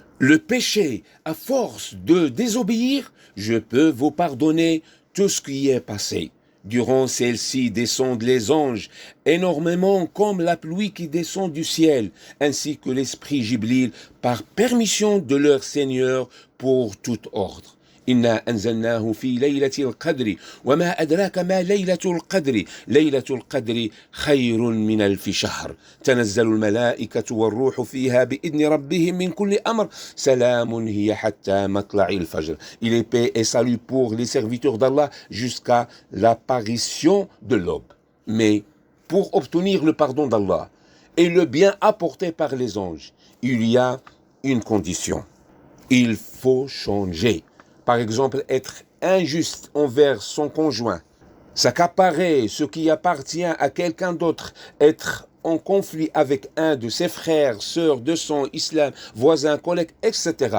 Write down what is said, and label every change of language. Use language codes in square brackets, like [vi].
[fr] le péché à force de désobéir, je peux vous pardonner tout ce qui est passé. » Durant celle-ci descendent les anges, énormément comme la pluie qui descend du ciel, ainsi que l'esprit Jibril, par permission de leur Seigneur pour tout ordre. [ar] إنا أنزلناه في ليلة القدر وما أدراك ما ليلة القدر ليلة القدر خير من ألف شهر تنزل الملائكة والروح فيها بإذن ربهم من كل أمر سلام هي حتى مطلع الفجر. [fr] Il est paix et salut pour les serviteurs d'Allah jusqu'à l'apparition de l'aube. Mais pour obtenir le pardon d'Allah et le bien apporté par les anges, il y a une condition. Il faut changer. Par exemple, être injuste envers son conjoint, s'accaparer ce qui appartient à quelqu'un d'autre, être en conflit avec un de ses frères, sœurs de son islam, voisins, collègues, etc.